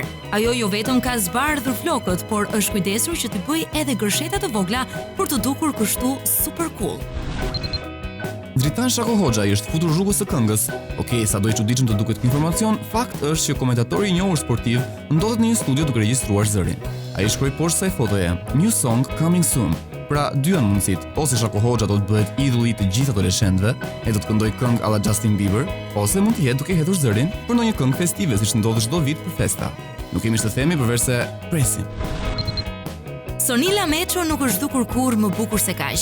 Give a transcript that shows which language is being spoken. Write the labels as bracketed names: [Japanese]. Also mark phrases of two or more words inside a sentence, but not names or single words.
[Albanian] Ajo jo vetëm ka zbardhur flokët, por është kujdesur që të bëjë edhe gërsheta të vogla për të dukur kështu [English] super cool. [Albanian] Dritan Shako Hoxha i është futur rrugës së këngës. Okej, sado i çuditshëm të duket ky informacion, fakt është që komentatori i njohur sportiv ndodhet në një studio duke regjistruar zërin. Ai shkroi poshtë saj fotoje: [English] "New song coming soon". [Albanian] Pra, dy janë mundësit, ose Shako Hoxha do të bëhet idulli të gjithë adoleshentëve e do të këndoj këngë alla Justin Bieber, ose mund të jetë duke hedhur zërin për ndonjë këngë festive siç ndodh çdo vit për festa. Nuk kemi ç'të themi përveç se presim. Sonila Meço nuk është dukur kurrë më bukur se kaq.